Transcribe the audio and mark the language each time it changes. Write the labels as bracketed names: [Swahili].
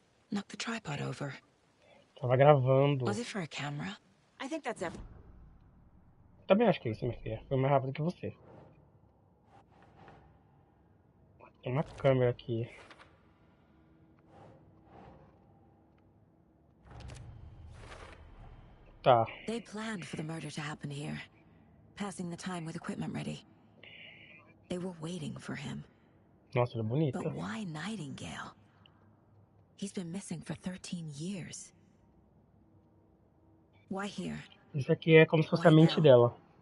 [English] Knocked the tripod over. [Portuguese] Tava gravando. [English] Was it for a camera? I think that's everything. [Portuguese] Também acho que é isso, minha filha. Foi mais rápido que você. Tem uma câmera aqui. Tá. [English] They planned for the murder to happen here, passing the time with equipment ready. They were waiting for him. [Portuguese] Nossa, ela é bonita. [English] But why Nightingale? He's been missing for 13 years. Why here? [Portuguese] Isso aqui é como se fosse a mente dela.